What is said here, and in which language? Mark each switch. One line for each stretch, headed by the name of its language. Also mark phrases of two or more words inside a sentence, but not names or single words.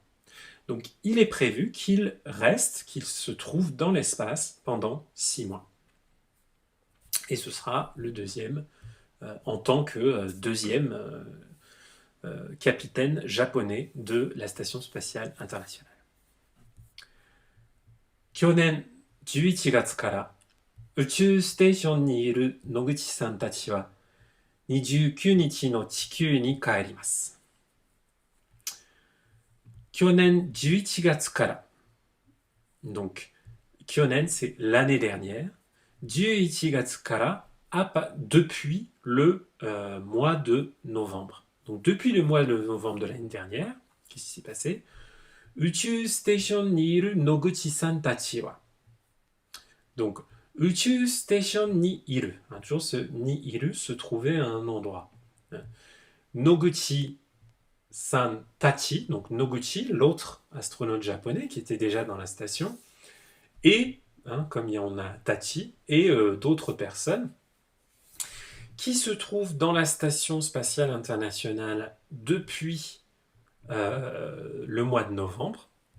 French: Donc il est prévu qu'il reste, qu'il se trouve dans l'espace pendant 6 mois. Et ce sera le deuxième, en tant que deuxième capitaine japonais de la Station spatiale internationale.
Japanese: 去年11月から宇宙ステーションにいる野口さんたちは29日の地球に帰ります。去年11月から、
French: donc 去年 c'est l'année dernière,
Japanese: 11 月から
French: depuis le mois de novembre. Donc depuis le mois de novembre de l'année dernière, qu'est-ce qui s'est passé?
Japanese: 宇宙ステーションにいる野口さんたちは.
French: Donc
Japanese: 宇宙ステーションにいる,
French: hein, toujours ce
Japanese: にいる,
French: se trouvait à un endroit.
Japanese: 野口さんたち,
French: donc Noguchi, l'autre astronaute japonais qui était déjà dans la station, et, hein, comme il y en a Tachi, et d'autres personnes qui se trouvent dans la Station spatiale internationale depuis le mois de novembre.